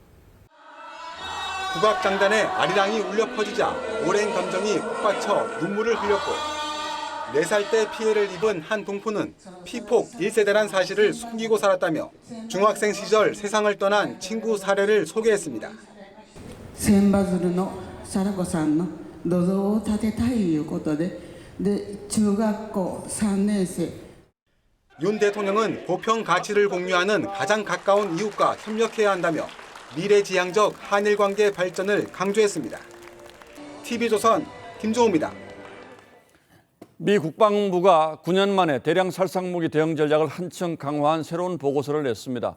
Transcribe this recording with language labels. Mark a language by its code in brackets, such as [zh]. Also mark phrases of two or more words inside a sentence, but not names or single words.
[ko] 국악장단의 아리랑이 울려 퍼지자 오랜 감정이 북받쳐 눈물을 흘렸고 4살 때 피해를 입은 한 동포는 피폭 1세대란 사실을 숨기고 살았다며 중학생 시절 세상을 떠난 친구 사례를 소개했습니다. [ja] 千羽鶴の貞子さんの土蔵を建てたいということで中学校3年生 [ko] 윤 대통령은 보편 가치를 공유하는 가장 가까운 이웃과 협력해야 한다며 미래지향적 한일 관계 발전을 강조했습니다. TV조선 김종호입니다. 미 국방부가 9년 만에 대량 살상무기 대응 전략을 한층 강화한 새로운 보고서를 냈습니다.